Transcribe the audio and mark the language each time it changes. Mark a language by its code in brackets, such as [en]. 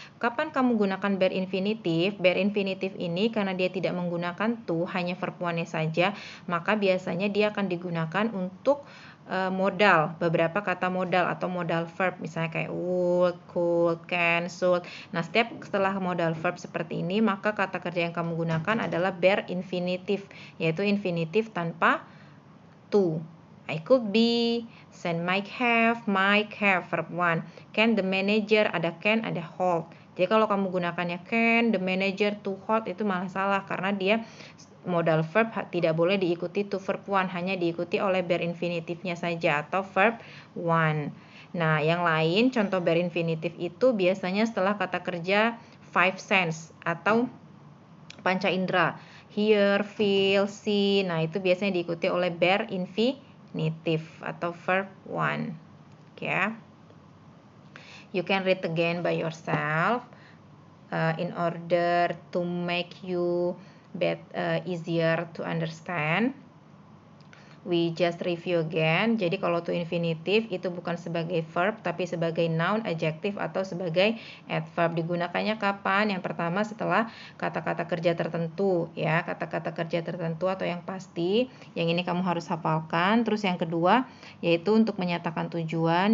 [id] Kapan kamu gunakan bare infinitive? Bare infinitive ini karena dia tidak menggunakan to, hanya verb 1-nya saja, maka biasanya dia akan digunakan untuk modal, beberapa kata modal atau modal verb, misalnya kayak would, could, can, should. Nah, setelah modal verb seperti ini, maka kata kerja yang kamu gunakan adalah bare infinitive, yaitu infinitive tanpa to. [en] I could be, send might have verb 1. Can the manager, [id] ada can, ada hold. Jadi kalau kamu gunakannya [en] can the manager to hold, [id] itu malah salah, karena dia modal verb tidak boleh diikuti to verb 1, hanya diikuti oleh bare infinitifnya saja atau verb 1. Nah, yang lain contoh bare infinitif itu biasanya setelah kata kerja five sense atau panca indera, hear, feel, see. Nah, itu biasanya diikuti oleh bare infinitive atau verb 1. Oke. [en] You can read again by yourself in order to make you easier to understand. we just review again. [id] Jadi kalau to infinitive itu bukan sebagai verb tapi sebagai noun, adjective atau sebagai adverb. Digunakannya kapan? Yang pertama setelah kata-kata kerja tertentu ya, kata-kata kerja tertentu atau yang pasti. Yang ini kamu harus hafalkan. Terus yang kedua yaitu untuk menyatakan tujuan.